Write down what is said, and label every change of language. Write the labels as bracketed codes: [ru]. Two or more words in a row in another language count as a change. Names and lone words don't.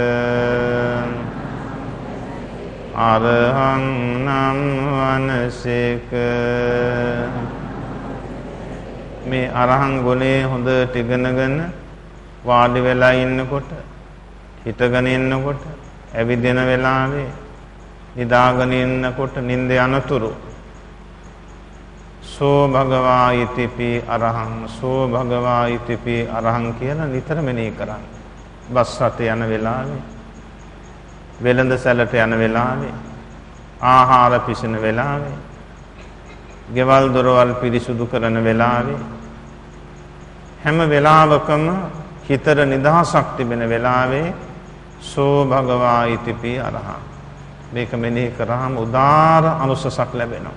[si] අරහං නම් වනසේක මේ අරහං ගුණේ හොඳට ඉගෙනගෙන වාඩි වෙලා ඉන්නකොට හිටගෙන ඉන්නකොට ඇවිදින වෙලාවේ නිදාගෙන ඉන්නකොට නිින්ද යනතුරු [pi] සෝ භගවා ඉතිපි අරහං සෝ භගවා ඉතිපි අරහං [si] කියලා නිතර මෙනෙහි කරන්න. බස් රටේ යන වෙලාවේ වෙළඳ සැලට යන වෙලාවේ ආහාර පිසෙන වෙලාවේ ගෙවල් දොරවල් පිරිසුදු කරන වෙලාවේ හැම වෙලාවකම හිතට නිදහසක් තිබෙන වෙලාවේ [pi] සෝ භගවා ඉතිපි අරහං [si] මේක මෙනෙහි කරාම උදාර අනුසසක් ලැබෙනවා.